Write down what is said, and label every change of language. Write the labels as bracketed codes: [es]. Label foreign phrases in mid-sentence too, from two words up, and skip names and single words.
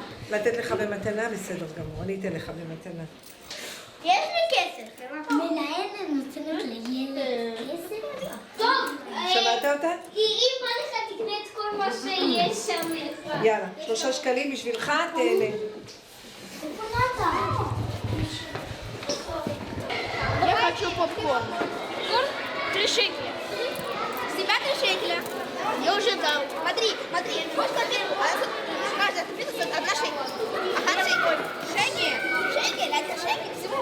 [he] לתת לך במתנה? בסדר גמור, אני אתן לך במתנה. יש לי כסף. מנהלת נותנת לילד כסף? טוב. שמעת אותה? אם בא לך תקנה את כל מה שיש שם. יאללה, 3 שקלים בשבילך, תהנה. [ru] Я хочу попкорн. 3 шекеля. Себя 3 шекеля. Я уже дал. Смотри. Хочешь конфетку? Каждая конфета стоит 1 шекель. 1 шекель. Шекель, 1 шекель всего.